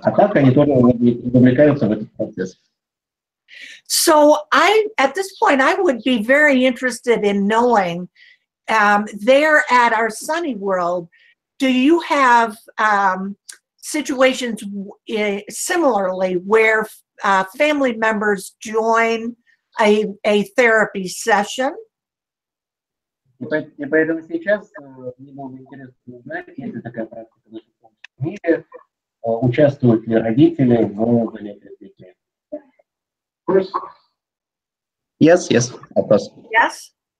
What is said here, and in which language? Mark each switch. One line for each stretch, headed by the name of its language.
Russian: А так они тоже вовлекаются в этот процесс.
English: So at this point, I would be very interested in knowing, there at our Sunny World, do you have situations similarly where family members join a therapy session?
Russian: И поэтому сейчас мне было бы интересно узнать, есть ли такая практика в мире, участвуют ли родители в занятиях с детьми.
English: Yes, yes, of course. Yes.